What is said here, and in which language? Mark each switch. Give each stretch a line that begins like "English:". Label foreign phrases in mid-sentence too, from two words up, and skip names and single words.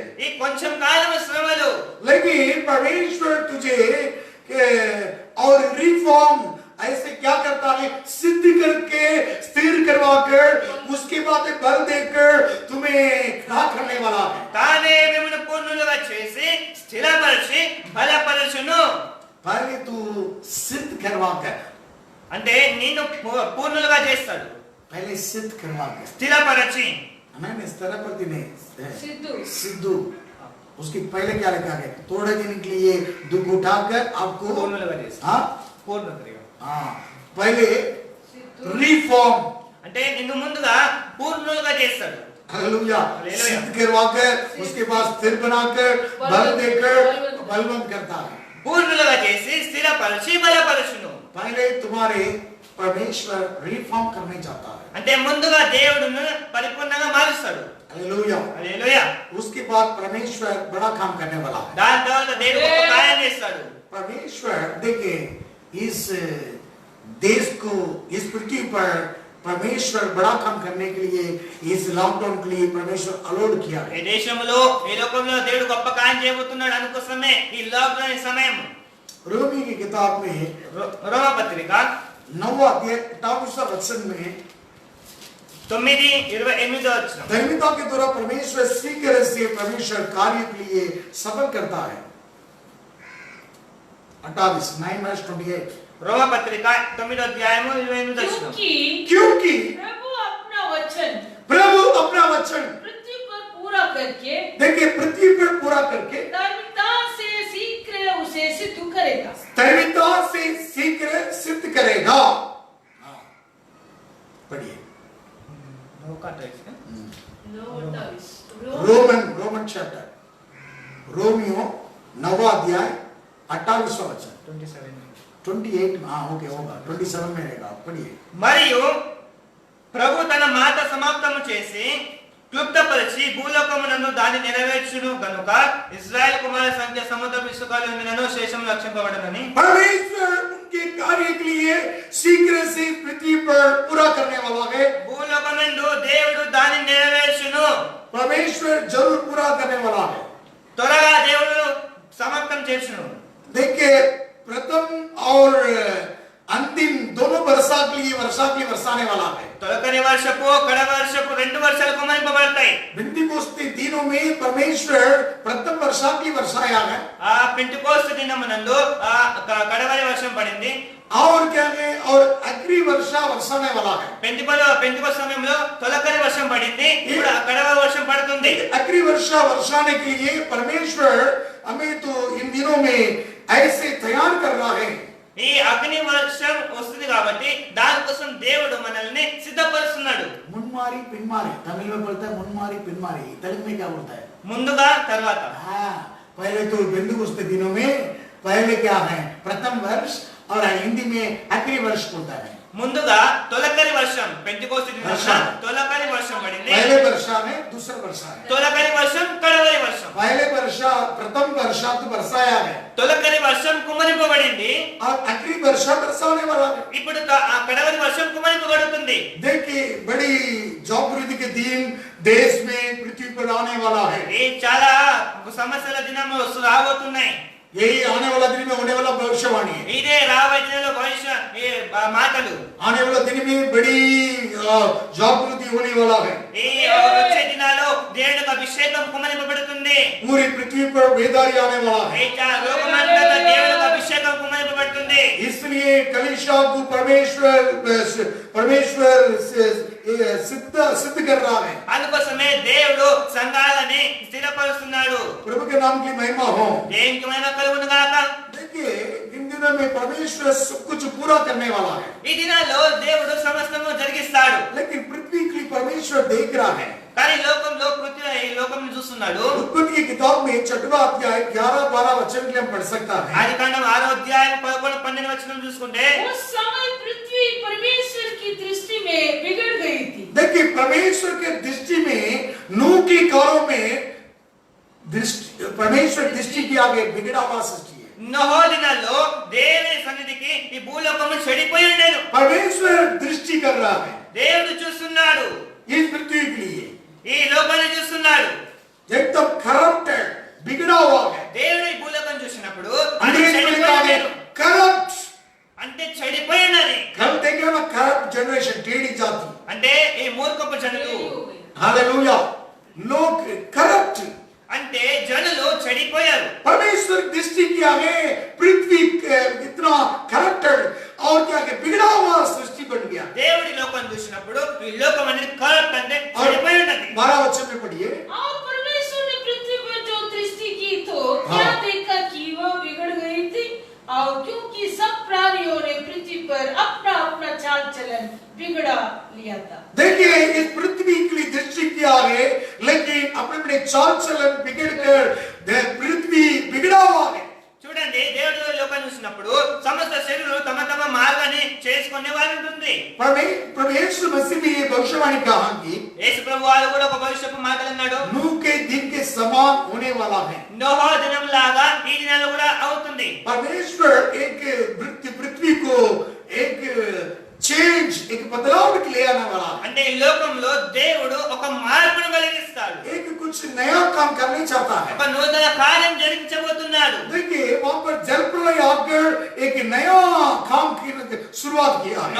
Telugu: ఈ కొంచెం కాలం శ్రమలు,
Hindi: लेकिन परमेश्वर तुझे और रिफॉर्म ऐसे क्या करता है, सिद्ध करके स्थिर करवा कर उसके बाद बल देकर तुम्हें खड़ा करने वाला है।
Telugu: తానే మిమ్మల్ని పూర్ణులుగా చేసి స్థిరపరిచి బలపరచును.
Hindi: पहले तू सिद्ध करवा कर,
Telugu: అంటే నిన్ను పూర్ణులుగా చేస్తాడు.
Hindi: पहले सिद्ध करवा कर,
Telugu: స్థిరపరచి.
Hindi: मैंने स्तरपति नहीं सिद्धू सिद्धू उसके पहले क्या लिखा है, थोड़े दिन के लिए दुख उठाकर आपको
Telugu: పూర్ణులుగా చేస్తాడు.
Hindi: हाँ
Telugu: పూర్ణులుగా.
Hindi: हाँ पहले रिफॉर्म,
Telugu: అంటే నిన్ను ముందుగా పూర్ణులుగా చేస్తాడు.
Hindi: हालेलुया, हालेलुया। सिद्ध करवाकर उसके बाद स्थिर बनाकर बल देकर बलवंत करता है।
Telugu: పూర్ణులుగా చేసి స్థిరపరిచి బలపరచును.
Hindi: पहले तुम्हारे परमेश्वर रिफॉर्म करने चाहता है।
Telugu: అంటే ముందుగా దేవుడును పరిపూర్ణంగా మారుస్తాడు.
Hindi: हालेलुया।
Telugu: హల్లెలూయా.
Hindi: उसके बाद परमेश्वर बड़ा काम करने वाला है।
Telugu: దాని తర్వాత దేవుడు గొప్ప కార్యం చేస్తాడు.
Hindi: परमेश्वर देखिए इस देश को, इस पृथ्वी पर परमेश्वर बड़ा काम करने के लिए इस लॉकडाउन के लिए परमेश्वर अलॉट किया
Telugu: ఈ
Hindi: है।
Telugu: దేశంలో ఈ లోకంలో దేవుడు గొప్ప కార్యం చేయబోతున్నాడు అనుకోసమే ఈ లాక్డౌన్ సమయం.
Hindi: रोमी की किताब में
Telugu: రోమా పత్రిక
Hindi: 9वां अध्याय 28वां वचन में
Telugu: 9:28 వచనం.
Hindi: धर्मिता के द्वारा परमेश्वर शीघ्र से परमेश्वर कार्य के लिए सफल करता है। 9:28
Telugu: రోమా పత్రిక 9వ అధ్యాయము 28 వచనం.
Hindi: क्योंकि प्रभु अपना वचन प्रभु अपना वचन पृथ्वी पर पूरा करके देखिए पृथ्वी पर पूरा करके धार्मिकता से शीघ्र उसे सिद्ध करेगा। धर्मिता से शीघ्र सिद्ध करेगा। हाँ, पढ़िए
English: Roman chapter,
Hindi: रोमियो 9वां अध्याय 28वां वचन 28 हाँ ओके होगा 27 में रहेगा, पढ़िए।
Telugu: మరియు ప్రభు తన మాట సమాప్తము చేసి క్లుప్తపరిచి భూలోకమునందు దాన్ని నెరవేర్చును గనుక ఇశ్రాయేల్ కుమారుల సంఖ్య సముద్ర ఇసుకలో ఉన్నను శేషం లక్ష్యింపబడనని
Hindi: परमेश्वर उनके कार्य के लिए शीघ्र से पृथ्वी पर पूरा करने वाला है।
Telugu: భూలోకమందు దేవుడు దాన్ని నెరవేర్చును.
Hindi: परमेश्वर जरूर पूरा करने वाला है।
Telugu: త్వరగా దేవుడు సమాప్తం చేసును.
Hindi: देखिए प्रथम और अंतिम दोनों वर्षा के लिए वर्षाने वाला है।
Telugu: తొలకరి వర్షపు కడ వర్షపు 2 వర్షాలు కుమరింపబడతాయి.
Hindi: पेंटिकोस्ते दिनों में परमेश्वर प्रथम वर्षा के लिए वर्षाया है
Telugu: ఆ పెంటెకోస్తు దినమునందు ఆ కడవరి వర్షం పడింది.
Hindi: और क्या है और अग्नि वर्षा वर्षाने वाला है।
Telugu: పెంటెకోస్తు సమయంలో తొలకరి వర్షం పడింది. ఇప్పుడు కడవరి వర్షం పడుతుంది.
Hindi: अग्नि वर्षा वर्षाने के लिए परमेश्वर हमें तो इन दिनों में ऐसे तैयार कर रहा है।
Telugu: ఈ అగ్ని వర్షం వస్తుంది కాబట్టి దానికోసం దేవుడు మనల్ని సిద్ధపరుస్తున్నాడు.
Tamil: முன்மாரி பின்மாரி
Hindi: तमिल में बोलता है,
Tamil: முன்மாரி பின்மாரி
Hindi: तेलुगु में क्या बोलता है?
Telugu: ముందుగా తర్వాత.
Hindi: हाँ, पहले तो पेंटिकोस्ते दिनों में पहले क्या है प्रथम वर्ष और हिंदी में अग्नि वर्ष बोलता है।
Telugu: ముందుగా తొలకరి వర్షం పెంటెకోస్తు దినమున తొలకరి వర్షం పడింది.
Hindi: पहले वर्षा है, दूसरा वर्षा है।
Telugu: తొలకరి వర్షం కడవరి వర్షం.
Hindi: पहले वर्षा प्रथम वर्षा तो बरसाया है
Telugu: తొలకరి వర్షం కుమరింపబడింది.
Hindi: और अग्नि वर्षा बरसाने वाला है।
Telugu: ఇప్పుడు ఆ కడవరి వర్షం కుమరింపబడుతుంది.
Hindi: देखिए बड़ी जागृति के दिन देश में पृथ्वी पर आने वाला है।
Telugu: ఈ చాలా సమస్యల దినము రాబోతున్నాయి.
Hindi: यही आने वाला दिन में होने वाला भविष्यवाणी है।
Telugu: ఇదే రాబోయే దినాల్లో భవిష్య ఈ మాటలు.
Hindi: आने वाला दिन में बड़ी जागृति होने वाला है।
Telugu: ఈ వచ్చే దినాల్లో దేవుని యొక్క అభిషేకం కుమరింపబడుతుంది.
Hindi: पूरी पृथ्वी पर वेदारी आने वाला है।
Telugu: ఈ లోకమంతటా దేవుని యొక్క అభిషేకం కుమరింపబడుతుంది.
Hindi: इसलिए कलीसिया को परमेश्वर सिद्ध कर रहा है।
Telugu: అందుకోసమే దేవుడు సంఘాలని స్థిరపరుస్తున్నాడు.
Hindi: प्रभु के नाम की महिमा हो।
Telugu: దేవునికి మహిమ కలుగును గాక.
Hindi: देखिए इन दिनों में परमेश्वर सब कुछ पूरा करने वाला है,
Telugu: ఈ దినాల్లో దేవుడు సమస్తము జరిగిస్తాడు.
Hindi: लेकिन पृथ्वी के लिए परमेश्वर देख रहा है।
Telugu: కానీ లోకంలో పృథ్వీ ఈ లోకం చూస్తున్నాడు.
Hindi: उत्पत्ति की किताब में 6वां अध्याय 11-12 वचन के हम पढ़ सकता है।
Telugu: ఆదికాండం 6వ అధ్యాయం 11-12 వచనం చూసుకుంటే
Hindi: उस समय पृथ्वी परमेश्वर की दृष्टि में बिगड़ गई थी। देखिए परमेश्वर के दृष्टि में नूह के कालों में परमेश्वर दृष्टि के आगे बिगड़ा हुआ सृष्टि है।
Telugu: నోహో దినాల్లో దేవుని సన్నిధికి ఈ భూలోకము చెడిపోయి ఉండేను.
Hindi: परमेश्वर दृष्टि कर रहा है
Telugu: దేవుడు చూస్తున్నాడు.
Hindi: इस पृथ्वी के लिए
Telugu: ఈ లోకాన్ని చూస్తున్నాడు.
Hindi: एकदम करप्टेड बिगड़ा हुआ है।
Telugu: దేవుడు ఈ భూలోకం చూసినప్పుడు అది
Hindi: अंग्रेज में लिखा
Telugu: చెడిపోయి
Hindi: है
Telugu: ఉండేను.
Hindi: करप्ट।
Telugu: అంటే చెడిపోయి ఉన్నది.
Hindi: करप्ट देखिए ना,
English: corrupt generation,
Hindi: टेढ़ी जाति।
Telugu: అంటే ఈ మూర్ఖపు జనులు,
Hindi: हालेलुया, लोग करप्ट।
Telugu: అంటే జనులు చెడిపోయారు.
Hindi: परमेश्वर दृष्टि की आगे पृथ्वी इतना करप्टेड और क्या कि बिगड़ा हुआ सृष्टि बन गया।
Telugu: దేవుడి లోకం చూసినప్పుడు ఈ లోకం అనేది కరప్ట్ అంటే చెడిపోయి ఉన్నది.
Hindi: 12 वचन में पढ़िए। और परमेश्वर ने पृथ्वी पर जो दृष्टि की तो हाँ। क्या देखा कि वह बिगड़ गई थी, और क्योंकि सब प्राणियों ने पृथ्वी पर अपना अपना चाल चलन बिगड़ा लिया था। देखिए इस पृथ्वी के लिए दृष्टि किया है, लेकिन अपने अपने चाल चलन बिगड़ कर पृथ्वी बिगड़ा हुआ है।
Telugu: చూడండి, దేవుడు లోకం చూసినప్పుడు సమస్త శరీరులు తమ తమ మార్గాన్ని చేసుకునే వారు ఉంటుంది.
Hindi: प्रभु यीशु मसीह में ये भविष्यवाणी कहा कि
Telugu: యేసు ప్రభువారు కూడా ఒక భవిష్యత్తు మాటలు అన్నాడు.
Hindi: नूह के दिन के समान होने वाला है।
Telugu: నోహో దినం లాగా ఈ దినాలు కూడా అవుతుంది.
Hindi: परमेश्वर एक पृथ्वी को एक चेंज, एक बदलाव ले आने वाला है।
Telugu: అంటే ఈ లోకంలో దేవుడు ఒక మార్పును కలిగిస్తాడు.
Hindi: एक कुछ नया काम करना चाहता है।
Telugu: ఒక నూతన కార్యం జరిగించబోతున్నాడు.
Hindi: देखिए वहां पर जल प्रलय आकर एक नया काम की शुरुआत किया है।